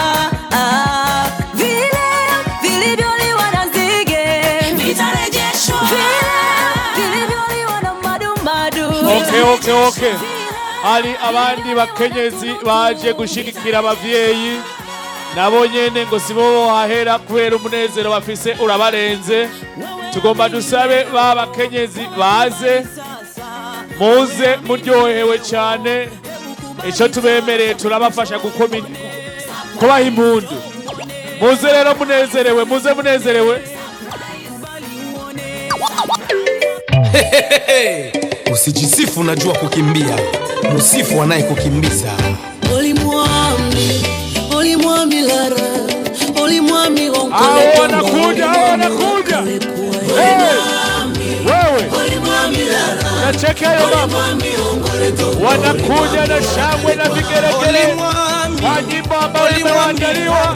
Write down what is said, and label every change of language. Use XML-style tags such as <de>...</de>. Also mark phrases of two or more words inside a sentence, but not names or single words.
<sw>vile vilivyoliwa na nzige vitarejeshwa, vilivyoliwa na madumadu. Okay.</sw> <rn>Hari abandi bakenyezi baje gushigikira abavyeyi nabo nyene ngo sibo hahera kubera umunezero bafise urabarenze. Tugomba dusabe ba bakenyezi baze muze muryohewe cyane, icyo tubemereye turabafasha kubaha impundu. Muze rero munezerewe, muze munezerewe.</rn> <sw>Usijisifu unajua kukimbia, musifu anayekukimbiza.</sw> <nyn>Olimwami lara, olimwami onkole</nyn> <sw>wanakuja. Wewe nacheke hayo mama, wanakuja na shangwe na vigeregere kwa nyimbo ambayo imeandaliwa.</sw>